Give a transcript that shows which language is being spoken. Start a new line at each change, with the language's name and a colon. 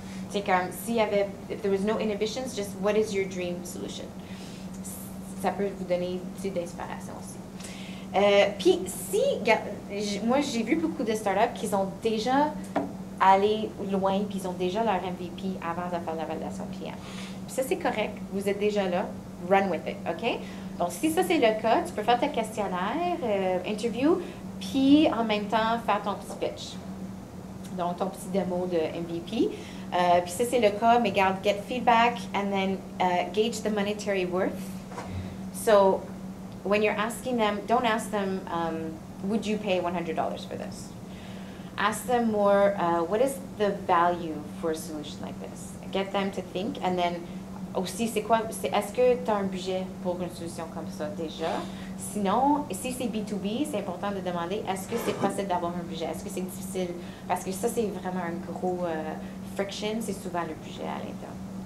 French: C'est comme
English: if there was no inhibitions, just what is your dream solution?
French: Ça peut vous donner d'inspiration aussi. Puis moi j'ai vu beaucoup de startups qui ont déjà allé loin, puis ils ont déjà leur MVP avant de faire la validation client. Puis ça c'est correct, vous êtes déjà là,
English: run with it,
French: OK? Donc si ça c'est le cas, tu peux faire ta questionnaire, interview, puis en même temps faire ton petit pitch. Donc ton petit démo de MVP. Puis ça c'est le cas, mais garde,
English: get feedback and then gauge the monetary worth. So when you're asking them, don't ask them, would you pay $100 for this? Ask them more, what is the value for a solution like this? Get them to think, and then
French: aussi, est-ce que tu as un budget pour une solution comme ça déjà? Sinon, si c'est B2B, c'est important de demander, est-ce que c'est possible d'avoir un budget? Est-ce que c'est difficile? Parce que ça, c'est vraiment un gros friction, c'est souvent le budget à l'interne.